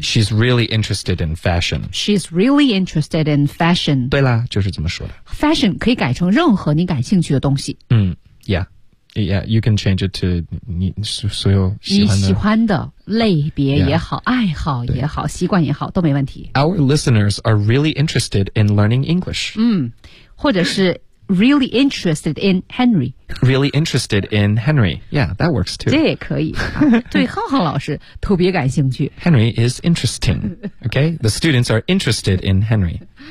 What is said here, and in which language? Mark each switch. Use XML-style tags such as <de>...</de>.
<en>She's really interested in fashion. She's really interested in fashion.</en> <zh>对啦，就是这么说的。 Fashion 可以改成任何你感兴趣的东西。</zh> <en>Yeah, you can change it to</en> <zh>你所有喜欢的类别也好 yeah, 爱好也好习惯也好都没问题。</zh> <en>Our listeners are really interested in learning English.</en> <zh>或者是</zh> <en>really interested in Henry. Really interested in Henry. Yeah, that works too.</en> <zh>这也可以。对浩浩老师特别感兴趣。</zh> <en>Henry is interesting. Okay, the students are interested in Henry.</en>